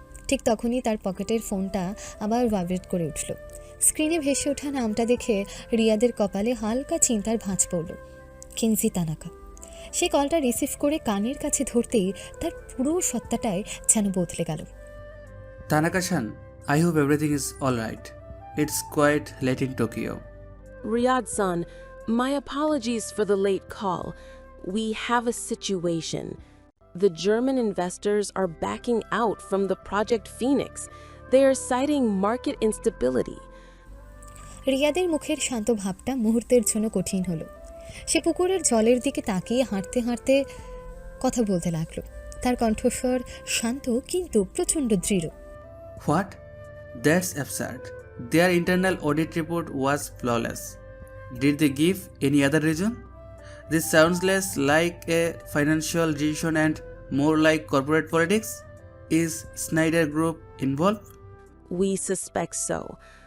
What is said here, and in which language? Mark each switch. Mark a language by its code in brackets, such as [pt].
[bn] ঠিক তখনই তার পকেটের ফোনটা আবার ভাইব্রেট করে উঠল। স্ক্রিনে ভেসে ওঠা নামটা দেখে রিয়াদের কপালে হালকা চিন্তার ভাঁজ পড়ল। কেনজি তানাকা। সে কলটা রিসিভ করে কানের কাছে ধরতেই তার পুরো সত্তাটাই যেন বদলে গেল। [en] Tanaka-san, I hope everything is alright. It's quite late in Tokyo. Riyadh-san, my apologies for the late call. We have a situation. The German investors are backing out from the Project Phoenix. They are citing market instability. [bn] রিয়াদের মুখের শান্ত ভাবটা মুহূর্তের জন্য কঠিন হলো। সে পুকুরের জলের দিকে তাকিয়ে হাঁটতে হাঁটতে কথা বলতে লাগলো। তার কণ্ঠস্বর শান্ত কিন্তু প্রচণ্ড দৃঢ়। [en] What? That's absurd. Their internal audit report was flawless. Did they give any other reason? This sounds less like a financial decision and more like corporate politics. Is Snyder Group involved? We suspect so.